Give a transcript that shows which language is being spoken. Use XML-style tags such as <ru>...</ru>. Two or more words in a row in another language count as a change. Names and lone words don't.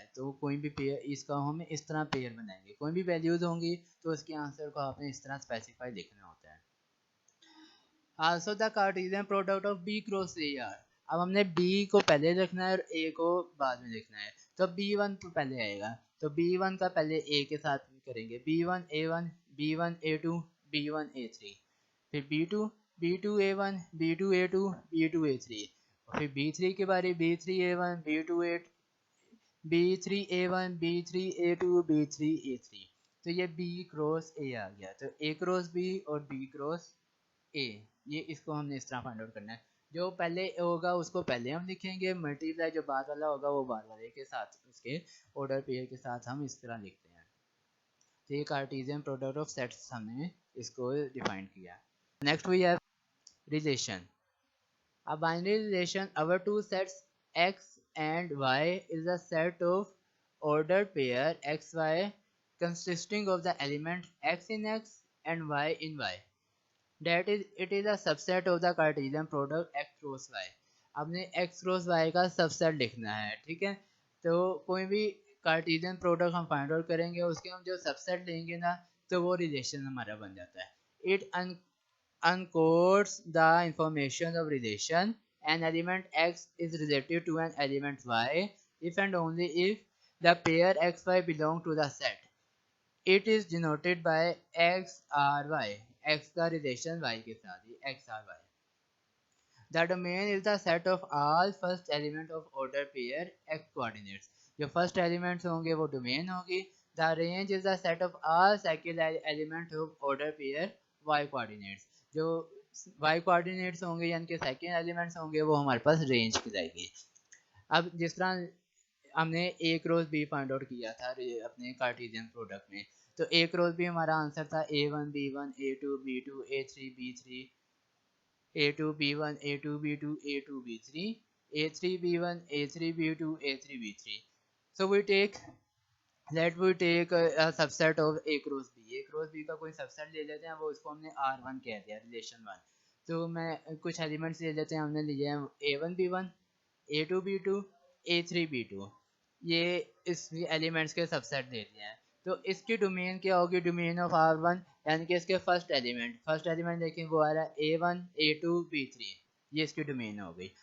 <hi>तो कोई भी पेयर, इसका हम इस तरह पेयर बनाएंगे, कोई भी वैल्यूज होंगी तो उसके आंसर को आपने इस तरह स्पेसिफाई लिखना होता है।</hi> <en>Also the Cartesian product of B cross A are.</en> <hi>अब हमने B को पहले लिखना है और A को बाद में लिखना है, तो B1 तो पहले आएगा, तो B1 का पहले A के साथ करेंगे, B1 A1 B1 A2 B1 A3। फिर B2 B2 A1 B2 A2 B2 A3। फिर B3 की बारी, B3 A1 B2 A2 B3 A1 B3 A2 B3 A3। तो ये B क्रॉस A आ गया, तो A क्रॉस B और B क्रॉस A, ये इसको हमने इस तरह</hi> <en>find out</en> <hi>करना है। जो पहले होगा उसको पहले हम लिखेंगे, मल्टीप्लाई जो बाद वाला होगा वो बाद वाले के साथ, उसके</hi> <en>order pair</en> <hi>के साथ हम इस तरह लिखते हैं। तो ये</hi> <en>Cartesian product of sets</en> <hi>हमने इसको डिफाइन किया।</hi> <en>Next we have relation. A binary relation, our two sets x and y is a set of ordered pair xy consisting of the element x in x and y in y. That is, it is a subset of the Cartesian product x cross y।</en> <hi>आपने</hi> <en>x cross y</en> <hi>का सबसेट लिखना है, ठीक है। तो कोई भी</hi> <en>Cartesian product</en> <hi>हम</hi> <en>find out</en> <hi>करेंगे, उसके हम जो सबसेट लेंगे ना, तो वो रिलेशन हमारा बन जाता है।</hi> <en>इट encodes the information of relation, an element x is related to an element y if and only if the pair xy belong to the set। It is denoted by x r y,</en> <hi>x का रिलेशन y के साथ ही x r y।</hi> <en>The domain is the set of all first element of order pair x coordinates।</en> <hi>जो</hi> <en>first elements</en> <hi>होंगे वो domain होगी।</hi> <en>The range is the set of all second element of order pair y coordinates।</en> <hi>जो</hi> <en>y coordinates</en> <hi>होंगे यानी कि</hi> <en>second elements</en> <hi>होंगे वो हमारे पास range कहलाएगी। अब जिस तरह हमने A क्रॉस B</hi> <en>find out</en> <hi>किया था अपने</hi> <en>Cartesian product</en> <hi>में, तो A क्रॉस B हमारा आंसर था A1 B1 A2 B2 A3 B3 A2 B1 A2 B2 A2 B3 A3 B1 A3 B2 A3 B3।</hi> <en>So we take, let we take a subset of A cross B। A cross B</en> <hi>का कोई सबसेट ले लेते हैं, वो उसको हमने R1 कह दिया, रिलेशन 1। तो मैं कुछ एलिमेंट्स ले लेते हैं, हमने लिए हैं A1 B1 A2 B2 A3 B2, ये इस एलिमेंट्स के सबसेट दे दिए हैं। तो इसकी डोमेन क्या होगी?</hi> <en>Domain of R1</en> <hi>यानी कि इसके</hi> <en>first element</en> <hi>देखें वो आ रहा है A1 A2 B3, ये इसकी डोमेन हो गई।</hi>